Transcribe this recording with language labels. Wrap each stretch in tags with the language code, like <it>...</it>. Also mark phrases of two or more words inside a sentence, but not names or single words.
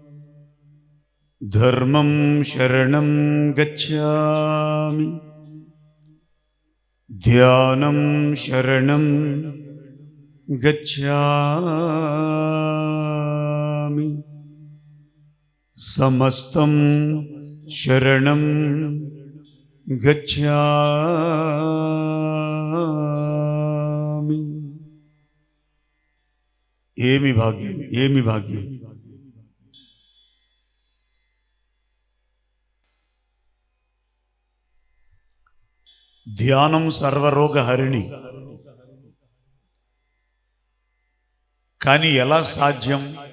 <sa>धर्मं शरणं गच्छामि, ध्यानं शरणं गच्छामि, समस्तं शरणं गच्छामि।</sa> <te>ఏమి భాగ్యం, ఏమి భాగ్యం. ధ్యానం సర్వరోగహరిణి. కానీ ఎలా సాధ్యం?</te>